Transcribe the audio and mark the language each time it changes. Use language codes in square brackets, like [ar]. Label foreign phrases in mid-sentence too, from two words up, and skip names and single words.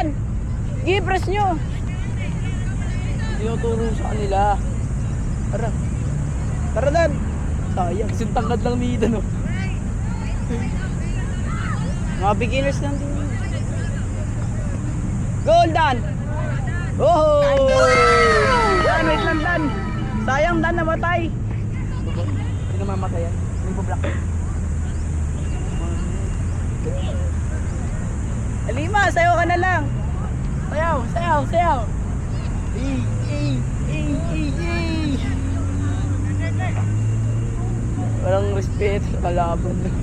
[tl] Sige, press nyo! Hindi ako turo sa kanila. Tara, Dan! Sayang. Kasi tangkad lang ni Ida, no? Mga beginners lang din. Goal, Dan! Oh! Dan, wait lang, Dan! Sayang, Dan, namatay! Hindi na mamatay yan. Hindi po black. Alima, sayo ka na lang! Sayaw! Walang respeto sa kalaban.